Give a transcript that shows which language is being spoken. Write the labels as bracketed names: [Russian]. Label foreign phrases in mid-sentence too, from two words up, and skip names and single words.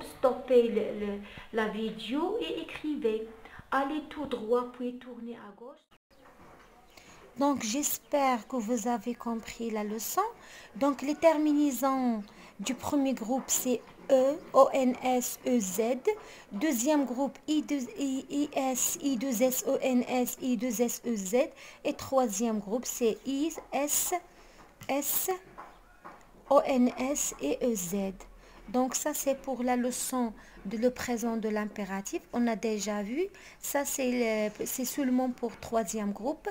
[French] Stoppez la vidéo et écrivez. Allez tout droit, puis tournez à gauche. Donc, j'espère que vous avez compris la leçon. Donc, les terminaisons du premier groupe, c'est E, O-N-S, E-Z. Deuxième groupe, I-S, I-2-S, O-N-S, I-2-S, E-Z. Et troisième groupe, c'est I-S, S, O-N-S et E-Z. Donc, ça, c'est pour la leçon de le présent de l'impératif. On a déjà vu. Ça, c'est seulement pour troisième groupe.